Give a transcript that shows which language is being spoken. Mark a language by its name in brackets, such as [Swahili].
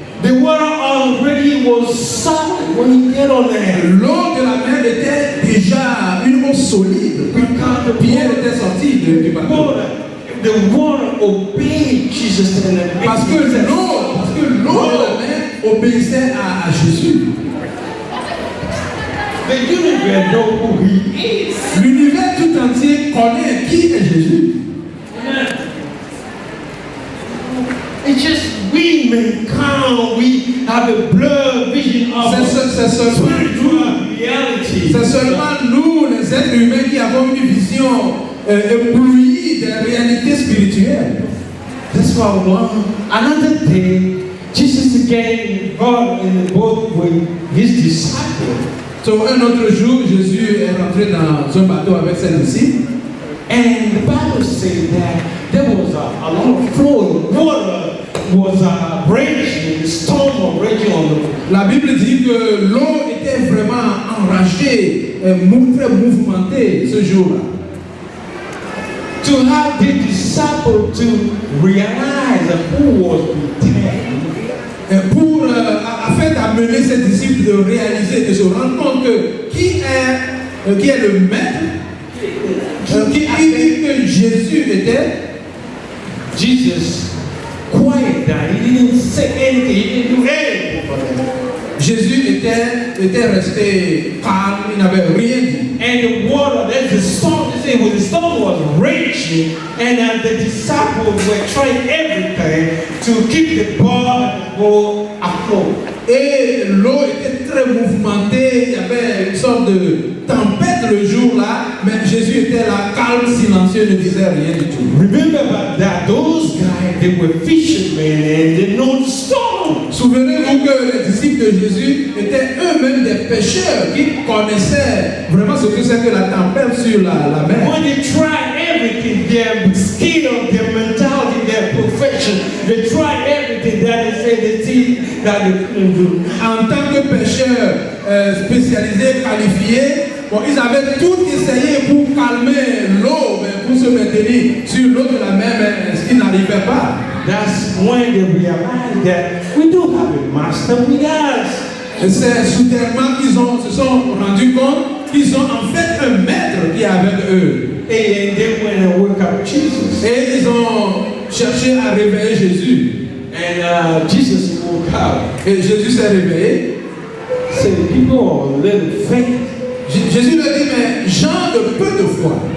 [English] The water already was solid when he got on there. [French] L'eau de la mer était déjà une eau solide. Quand Pierre était sorti du bateau. [English] The water obeyed Jesus and [French] parce que l'eau de la mer obéissait à Jésus. [English] The universe knows who he is. [French] L'univers tout entier connaît qui est Jésus. [English] It's just we mankind, we have a blurred vision of spiritual reality. [French] C'est seulement nous, les êtres humains, qui avons une vision éblouie des réalités spirituelles. [English] That's why another day, Jesus again involved in the boat with his disciples. [French] So, un autre jour, Jésus est rentré dans un bateau avec ses disciples. [English] And the Bible says that there was a lot of flowing water was raging, the storm was raging on the. [French] La Bible dit que l'eau était vraiment enragée, très mouvementée ce jour-là. [English] To have the disciples to realize who was betrayed. [French] Afin d'amener ses disciples de réaliser, de se rendre compte que qui est le maître, qui que Jésus était. [English] Jesus quiet down. He didn't say anything. He didn't do anything for them. [French] Jésus était resté calme, il n'avait rien dit. [English] And the water, there's the storm. They say when the storm was raging, and the disciples were trying everything to keep the boat afloat. [French] Et l'eau était très mouvementée, il y avait une sorte de tempête le jour-là, mais Jésus était là, calme, silencieux, ne disait rien du tout. [English] Remember that those guys they were fishermen and they know the storm. [French] Souvenez-vous que les disciples de Jésus étaient eux-mêmes des pêcheurs qui connaissaient vraiment ce que c'est que la tempête sur la mer. [English] When they tried everything, their skill, their mentality, their profession, they tried everything that they said they see that they couldn't do. [French] En tant que pêcheurs spécialisés, qualifiés, bon, ils avaient tout essayé pour calmer l'eau, mais pour se maintenir sur l'eau de la mer, mais ils n'arrivaient pas. [English] That's when they realized that we do have a master with us. [French] Et c'est soudainement qu'ils se sont rendus compte qu'ils ont en fait un maître qui est avec eux. [English] And they went and woke up Jesus. [French] Et ils ont cherché à réveiller Jésus. [English] And Jesus woke up. [French] Et Jésus s'est réveillé. [English] Said, people are a little faith. [French] Jésus lui a dit, mais gens de peu de foi.